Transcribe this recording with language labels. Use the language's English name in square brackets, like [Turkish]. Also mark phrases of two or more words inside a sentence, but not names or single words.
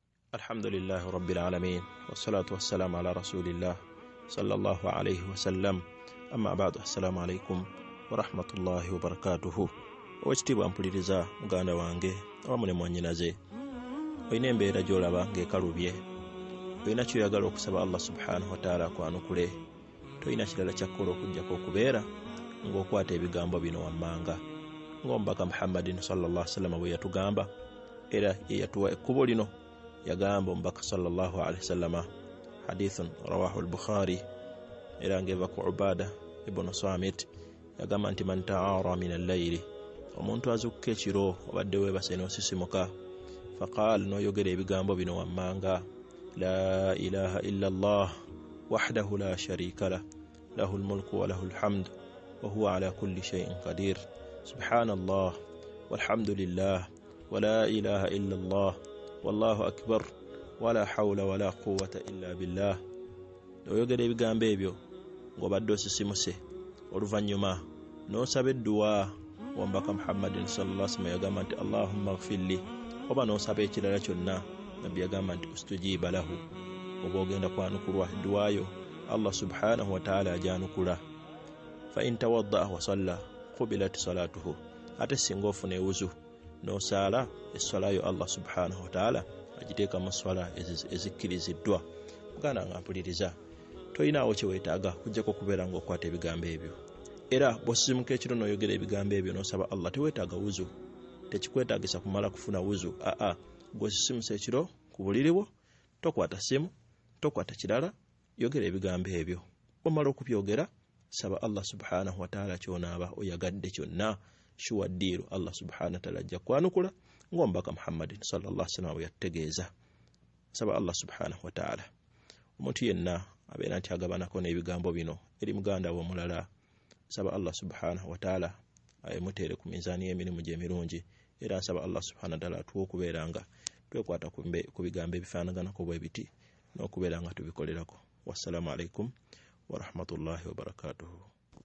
[Arabic] الحمد لله رب العالمين والصلاة والسلام على رسول الله صلى الله عليه وسلم أما بعد السلام عليكم ورحمة الله وبركاته [Ganda] وجتبwa mpuliriza muganda wange awamune mwanyinaze oyina embeera gy'olaba ng'ekalubye oyina kyoyagala okusaba [Arabic] الله سبحانه وتعالى [Ganda] kwanukule toyina kirala kyakkola okujjako okubeera ng'okwata ebigambo bino wammanga ng'omubaka [Arabic] محمد صلى الله عليه وسلم [Ganda] bwe yatugamba era yatuwa ekkubo lino yagamba omubaka [Arabic] صلى الله عليه وسلم حديث رواه البخاري [Ganda] era ngeva ku Ubada ibn Samit yagamba nti [Arabic] من تعار من الليل [Ganda] omuntu azukka ekiro obadde weebase n'osisimuka faqala noyogera ebigambo bino wammanga [Arabic] لا إله إلا الله وحده لا شريك له له الملك وله الحمد وهو على كل شيء قدير سبحان الله والحمد لله ولا إله إلا الله والله أكبر ولا حول ولا قوة إلا بالله [Ganda] oyogera ebigambo ebyo ng'obadde osisimuse oluvannyuma n'osaba edduwa wambaka [Arabic] محمد صلى الله عليه وسلم [Ganda] yagamba nti [Arabic] اللهم اغفر لي [Ganda] oba n'osaba ekirala kyonna nabbi yagamba nti [Arabic] استجيب له [Ganda] oba ogenda kwanukulwa edduwayo [Arabic] الله سبحانه وتعالى [Ganda] ajanukula [Arabic] فإن توضأ وصلى قبلت صلاته [Ganda] ate singa ofuna ewuzu n'osala essalayo [Arabic] الله سبحانه وتعالى [Ganda] agiteeka mu swala ezikkiriziddwa muganda nga mpuliriza toyinaawo kye weetaaga kujjako kubeera ng'okwata ebigambo ebyo era bw'osisimuka ekiro n'oyogera ebigambo ebyo n'osaba Allah teweetaaga wuzu tekikwetaagisa kumala kufuna wuzu gw'osisimusa ekiro ku buliri bwo tokwata simu tokwata kirala yogera ebigambo ebyo omala okubyogera saba [Arabic] الله سبحانه وتعالى [Ganda] kyonaaba oyagadde kyonna shuwa ddiiru [Arabic] الله سبحانه وتعالى [Ganda] ajja kwanukula ng'omubaka [Arabic] محمد صلى الله عليه وسلم [Ganda] bwe yategeeza saba [Arabic] الله سبحانه وتعالى [Ganda] omuntu yenna abeera nti agabanako n'ebigambo bino eri muganda we omulala saba [Arabic] الله سبحانه وتعالى [Ganda] ayimuteere ku mizaani y'emirimu gye emirungi era nsaba [Arabic] الله سبحانه وتعالى [Ganda] atuwa okubeera nga twekwata ku bigambo ebifaanaganako bwe biti n'okubeera nga tubikolerako [Arabic] والسلام عليكم ورحمة الله وبركاته.